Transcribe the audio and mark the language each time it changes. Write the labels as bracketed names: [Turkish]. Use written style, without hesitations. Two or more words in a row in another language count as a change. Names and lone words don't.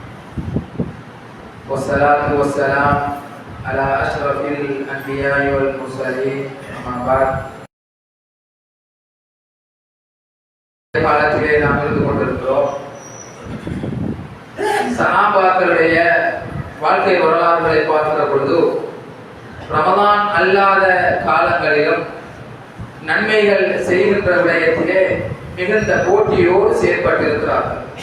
[Arabic] والصلاة والسلام على أشرف الأنبياء والمرسلين. أما بعد. [Tamil] காலத்திலே நாம் இருந்து கொண்டிருக்கிறோம். சஹாபாக்களுடைய வாழ்க்கை வரலாறுகளை பார்க்கிற பொழுது ரமதான் அல்லாத காலங்களிலும் நன்மைகள் செய்கின்ற விடயத்திலே மிகுந்த போட்டியோடு செயற்பட்டிருக்கிறார்கள்.